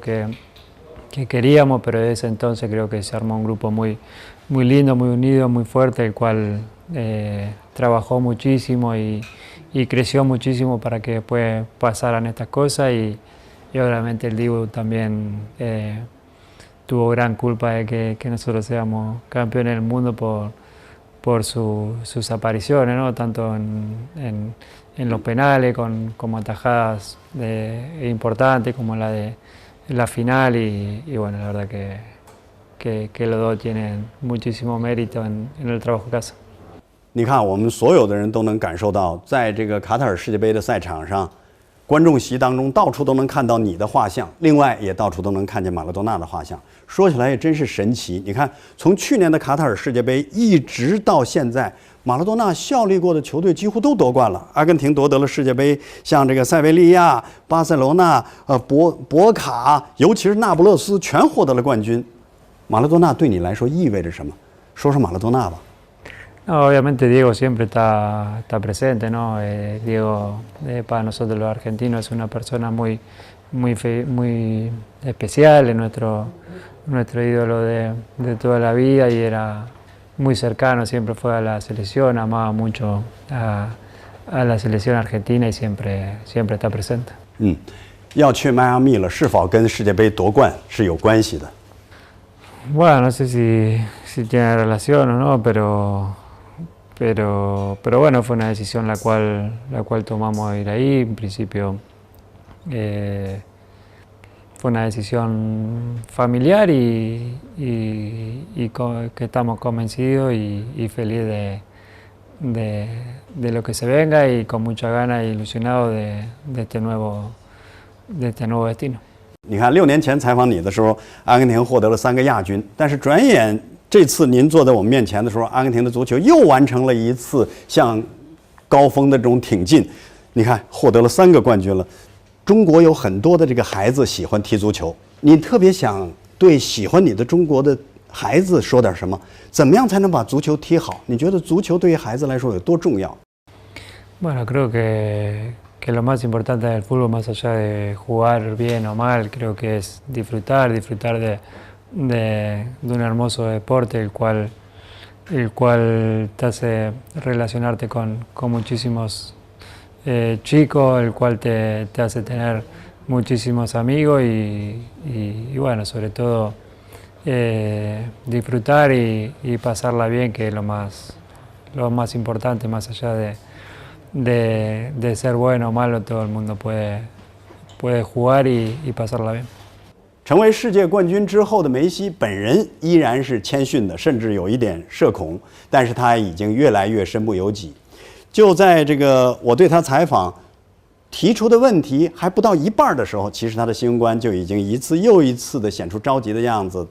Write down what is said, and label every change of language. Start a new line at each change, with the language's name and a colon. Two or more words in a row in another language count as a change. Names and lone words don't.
Spanish: que queríamos, pero desde ese entonces creo que se armó un grupo muy lindo, muy unido, muy fuerte, el cual trabajó muchísimo y creció muchísimo para que después pasaran estas cosas y obviamente el Dibu también tuvo gran culpa de que nosotros seamos campeones del mundo por sus apariciones, ¿no? Tanto en los penales como atajadas importantes como la de la final y bueno, la verdad que los dos tienen muchísimo mérito en el trabajo que hacen.
Chinese: 你看，我们所有的人都能感受到，在这个卡塔尔世界杯的赛场上，观众席当中到处都能看到你的画像，另外也到处都能看见马拉多纳的画像。说起来也真是神奇。你看，从去年的卡塔尔世界杯一直到现在，马拉多纳效力过的球队几乎都夺冠了。阿根廷夺得了世界杯，像这个塞维利亚、巴塞罗那、博卡，尤其是那不勒斯，全获得了冠军。马拉多纳对你来说意味着什么？说说马拉多纳吧。
Spanish: No, obviamente Diego siempre está presente, ¿no? Diego para nosotros los argentinos es una persona muy especial, es nuestro ídolo de toda la vida y era muy cercano, siempre fue a la selección, amaba mucho a la selección argentina y siempre está presente.
Chinese: 要去迈阿密了，是否跟世界杯夺冠是有关系的？
Spanish: Bueno, no sé si tiene relación o no, pero bueno, fue una decisión la cual tomamos ir ahí. En principio fue una decisión familiar que estamos convencidos y felices de lo que se venga y con mucha ganas e ilusionados de este nuevo destino.
Chinese: 你看，6年前采访你的时候，阿根廷获得了3个亚军，但是转眼这次您坐在我们面前的时候，阿根廷的足球又完成了一次向高峰的这种挺进。你看，获得了3个冠军了。中国有很多的这个孩子喜欢踢足球，你特别想对喜欢你的中国的孩子说点什么？怎么样才能把足球踢好？你觉得足球对于孩子来说有多重要？
Spanish: Bueno, creo que lo más importante del fútbol, más allá de jugar bien o mal, creo que es disfrutar de un hermoso deporte, el cual te hace relacionarte con muchísimos chicos, el cual te hace tener muchísimos amigos y bueno, sobre todo disfrutar y pasarla bien, que es lo más importante, más allá de ser bueno o malo, todo el mundo puede jugar y pasarla bien.
Chinese: 成为世界冠军之后的梅西本人依然是谦逊的，甚至有一点社恐，但是他已经越来越身不由己。就在这个我对他采访提出的问题还不到一半的时候，其实他的新闻官就已经一次又一次地显出着急的样子。